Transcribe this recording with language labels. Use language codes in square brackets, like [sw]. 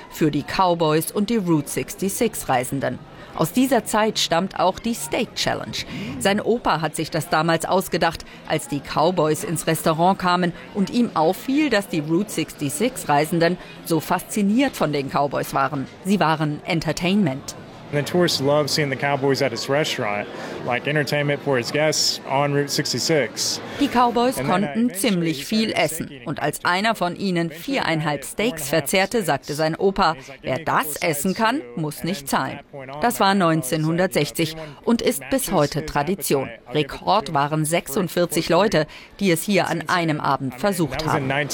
[de] Für die Cowboys und die Route 66-Reisenden. Aus dieser Zeit stammt auch die Steak Challenge. Sein Opa hat sich das damals ausgedacht, als die Cowboys ins Restaurant kamen und ihm auffiel, dass die Route 66-Reisenden so fasziniert von den Cowboys waren. Sie waren Entertainment. [en] The tourists love seeing the cowboys at his restaurant, like entertainment for his guests on Route 66. [de] Die Cowboys konnten ziemlich viel essen. Und als einer von ihnen 4,5 Steaks verzehrte, sagte sein Opa, wer das essen kann, muss nicht zahlen. Das war 1960 und ist bis heute Tradition. Rekord waren 46 Leute, die es hier an einem Abend versucht haben.